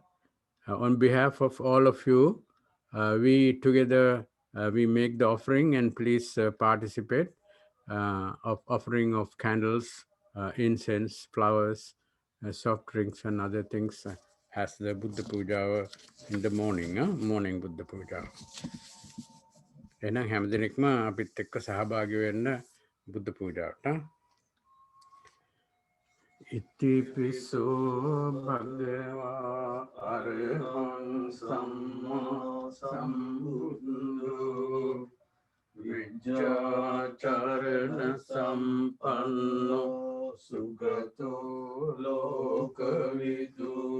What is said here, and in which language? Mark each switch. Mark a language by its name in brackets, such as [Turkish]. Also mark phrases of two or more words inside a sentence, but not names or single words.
[English] On behalf of all of you, we together, we make the offering, and please participate of offering of candles, incense, flowers, soft drinks and other things as the Buddha Puja in the morning, morning Buddha Puja. [Sinhala] එහෙනම් හැම දිනෙකම අපිත් එක්ක සහභාගී වෙන්න බුද්ධ පූජාවට. [Pali] ඉතිපිසෝ භගවා අරහං සම්මා සම්බුද්ධෝ විජ්ජාචරණ සම්පන්නෝ සුගතෝ ලෝකවිදු